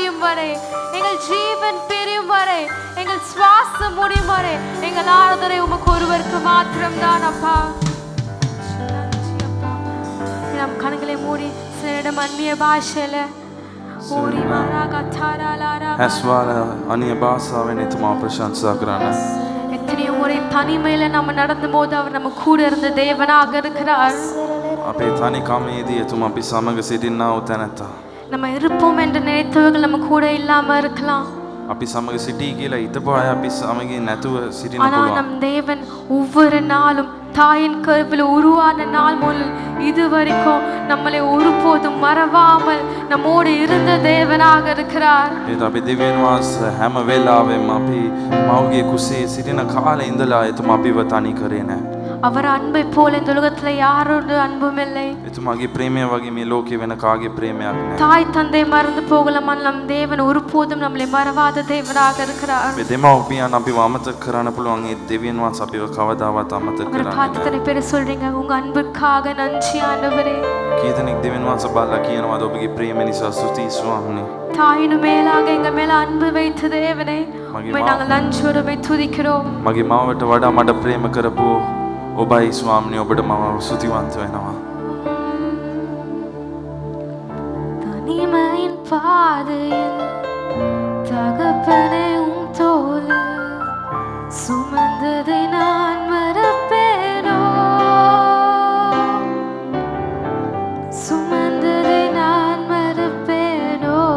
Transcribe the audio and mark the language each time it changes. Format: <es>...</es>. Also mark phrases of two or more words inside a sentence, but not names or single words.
<ta>வரை, எங்கள் ஜீவன் பிரியும் வரை, எங்கள் சுவாசம் முடியும் வரை எங்கள் ஆராதனை உமக்கு ஒருவருக்கு மாத்திரம்தான் அப்பா. நம் கண்களை மூடி சிலரிடம் அந்நிய பாஷையில ஓரி மாராக தாராலாரா</ta> <si>හැස්වාල අනිය භාෂාවෙන් එතුමා ප්‍රශංසා කරන්න.</si> <ta>எத்தனையோ முறை தனிமையில நம்ம நடந்த போது அவர் நம்ம கூட இருந்த தேவனாக இருக்கிறார்.</ta> <si>අපේ තනිකමේදී එතුමා අපි සමග සිටින්නා වූ තැනැත්තා.</si> <ta>நம்ம இருப்போம் என்று நினைத்தவர்கள் நம்ம கூட இல்லாம இருக்கலாம்.</ta> <si>අපි සමග සිටී කියලා හිතපු අය අපි සමගින් නැතුව සිටින්න</si> <ta>ஆனால்</ta> <si>පුළුවන්.</si> <ta>நம் தேவன் ஒவ்வொரு நாளும் தாயின் கருவில் உருவான நாள் முதல் இதுவரைக்கும் நம்மளை ஒருபோதும் மறவாமல் நம்மோடு இருந்த தேவனாக இருக்கிறார்.</ta> <si>ඒත් අපි දෙවියන් වහන්සේ හැම වෙලාවෙම අපි මවගේ කුසේ සිටින කාලේ ඉඳලා එතුමා අපිව තනි කරේ නැහැ.</si> <ta>அவர் அன்பை போல இந்த உலகத்துல யாரோட அன்பும் இல்லை.</ta> <si>එතුමාගේ ප්‍රේමය වගේ මේ ලෝකේ වෙන කාගේ ප්‍රේමයක් නැහැ.</si> <ta>தாய் தந்தை மறந்து போகலாம், நம் தேவன் ஒருபோதும் நம்மளை மறவாத தேவனாக இருக்கிறார்.</ta> <si>මේ දෙමව්පියන් අපිව අමතක කරන්න පුළුවන්. ඒ දෙවියන් වහන්සේ අපිව කවදාවත් අමතක</si> <ta>உங்களை</ta> <si>කරන්නේ</si> <ta>பார்த்து</ta> <si>නැහැ.</si> <ta>தன்னை பேர் சொல்றீங்க, உங்க அன்புக்காக நன்றி ஆண்டவரே.</ta> <si>කී දෙනෙක් දෙවියන් වහන්සේ බලලා කියනවාද ඔබගේ ප්‍රේම නිසා ස්තුතියි ස්වාමීනි.</si> <ta>தாயினு மேலாக எங்க மேல அன்பு வைத்த தேவனே, உம்மை நாங்கள் நன்றியோடு துதிக்கிறோம்.</ta> <si>මගේ මාවට වඩා මට ප්‍රේම කරපු ඔබයි ස්වාමීනි, ඔබට මම ස්තුතිවන්ත වෙනවා.</si> <ta>தனிமையின் பாதையில் தகப்பனே உம் தோளில் சுமந்ததை நான் மறப்பேனோ, சுமந்ததை நான் மறப்பேனோ.</ta>